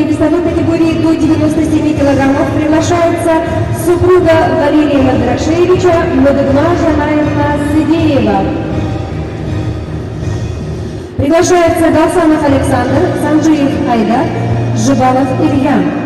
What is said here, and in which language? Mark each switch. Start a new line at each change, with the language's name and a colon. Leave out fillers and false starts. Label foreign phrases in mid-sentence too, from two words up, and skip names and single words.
Russian: весовой категории до 97 килограммов приглашается супруга Валерия Мальграшевича Мадыгма Жанаевна Сидеева. Приглашается Гасанов Александр, Санджиев Айдар, Жибалов Илья.